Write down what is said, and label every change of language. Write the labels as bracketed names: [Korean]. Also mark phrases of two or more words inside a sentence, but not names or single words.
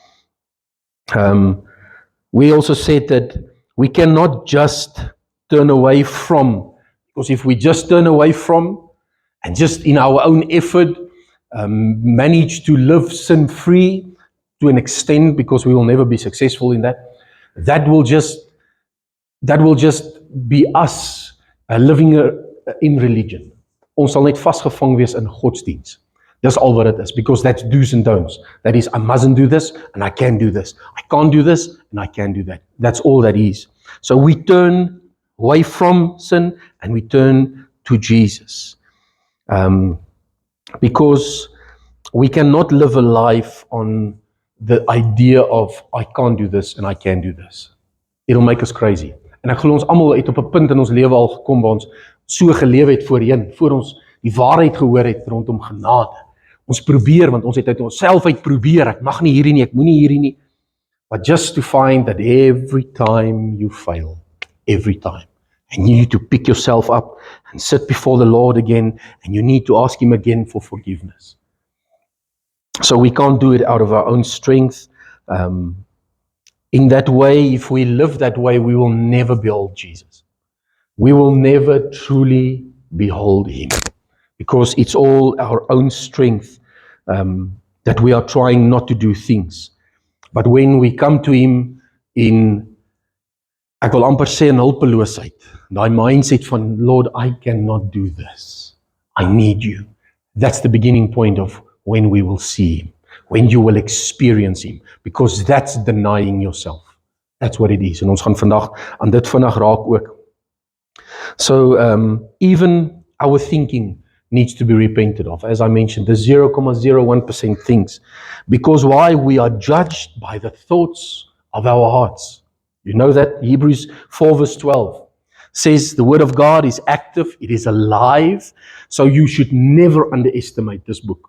[English] We also said that we cannot just turn away from, because if we just turn away from and just in our own effort manage to live sin-free to an extent, because we will never be successful in that, that will just be us living in religion. [Afrikaans] Ons sal net vasgevang wees in godsdienst. [English] That's all what it is, because that's do's and don'ts. That is, I mustn't do this and I can do this. I can't do this and I can do that. That's all that is. So we turn away from sin and we turn to Jesus. Because we cannot live a life on the idea of I can't do this and I can do this. It'll make us crazy. [Afrikaans] En ek glo ons almal het op 'n punt in ons lewe al gekom waar ons so geleef het voorheen, voor ons die waarheid gehoor het rondom genade. Ons probeer, want ons het uit onsself uit probeer, ek mag nie hierdie nie, ek moenie hierdie nie. [English] But just to find that every time you fail, every time, and you need to pick yourself up and sit before the Lord again, and you need to ask Him again for forgiveness. So we can't do it out of our own strength. In that way, if we live that way, we will never behold Jesus. We will never truly behold Him, because it's all our own strength that we are trying not to do things. But when we come to Him in, [Afrikaans] ek wil amper sê in hulpeloosheid, daai mindset van, [English] Lord, I cannot do this. I need You. That's the beginning point of when we will see Him, when you will experience Him, because that's denying yourself. That's what it is. [Afrikaans] En ons gaan vandag aan dit vinnig raak ook. [English] So even our thinking needs to be repented of. As I mentioned, the 0.01% things. Because why? We are judged by the thoughts of our hearts. You know that? Hebrews 4 verse 12 says the Word of God is active, it is alive, so you should never underestimate this book.